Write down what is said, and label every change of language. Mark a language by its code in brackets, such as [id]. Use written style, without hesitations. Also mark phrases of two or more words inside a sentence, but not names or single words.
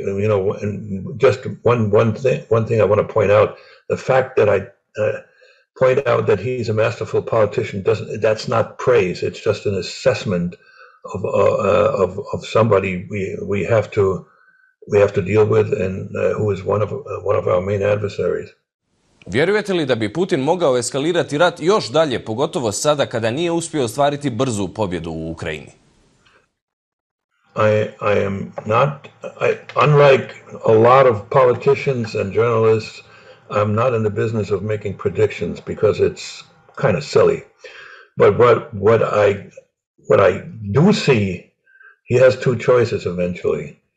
[en] You know, and just one thing I want to point out: the fact that I point out that he's a masterful politician that's not praise. It's just an assessment of somebody we have to deal with, and who is one of our main adversaries. [hr] Vjerujete li da bi Putin mogao eskalirati rat još dalje, pogotovo sada kada nije uspio ostvariti brzu pobjedu u Ukrajini? [en] I am not, unlike a lot of politicians and journalists, I'm not in the business of making predictions because it's kind of silly. But what I do see, he has two choices eventually.